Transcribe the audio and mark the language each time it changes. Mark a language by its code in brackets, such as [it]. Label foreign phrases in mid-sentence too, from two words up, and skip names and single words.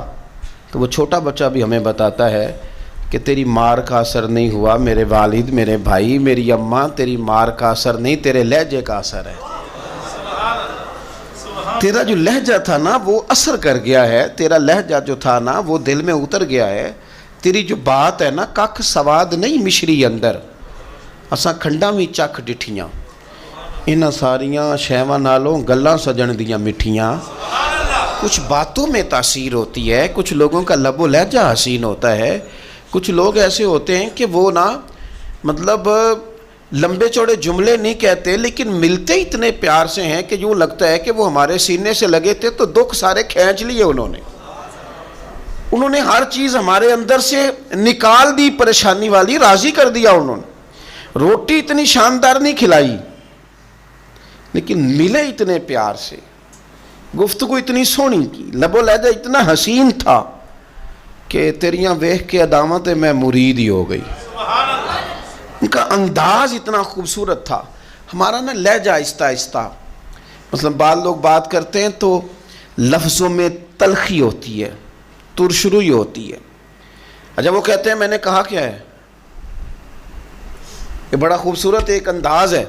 [ur] تو وہ چھوٹا بچہ بھی ہمیں بتاتا ہے کہ تیری مار کا اثر نہیں ہوا، میرے والد، میرے بھائی، میری اماں، تیری مار کا اثر نہیں، تیرے لہجے کا اثر ہے۔ تیرا جو لہجہ تھا نا وہ اثر کر گیا ہے، تیرا لہجہ جو تھا نا وہ دل میں اتر گیا ہے۔ تیری جو بات ہے نا [pa] ککھ سواد نہیں مشری اندر، اساں کھنڈا بھی چکھ ڈٹھیاں، انہاں ساریاں شیواں نالوں گلاں سجن دیاں مٹھیاں۔ [ur] کچھ باتوں میں تاثیر ہوتی ہے، کچھ لوگوں کا لب و لہجہ حسین ہوتا ہے، کچھ لوگ ایسے ہوتے ہیں کہ وہ نا مطلب لمبے چوڑے جملے نہیں کہتے لیکن ملتے اتنے پیار سے ہیں کہ یوں لگتا ہے کہ وہ ہمارے سینے سے لگے تھے تو دکھ سارے کھینچ لیے انہوں نے ہر چیز ہمارے اندر سے نکال دی، پریشانی والی راضی کر دیا انہوں نے۔ روٹی اتنی شاندار نہیں کھلائی لیکن ملے اتنے پیار سے، گفتگو اتنی سونی کی، لب و لہجہ اتنا حسین تھا کہ [pa] تیریاں ویکھ کے [ur] ادامت میں مرید ہی ہو گئی۔ ان کا انداز اتنا خوبصورت تھا۔ ہمارا نا لہجہ آہستہ آہستہ، مثلا بعض لوگ بات کرتے ہیں تو لفظوں میں تلخی ہوتی ہے، ترشروئی ہوتی ہے۔ اچھا وہ کہتے ہیں میں نے کہا کیا ہے، یہ بڑا خوبصورت ایک انداز ہے۔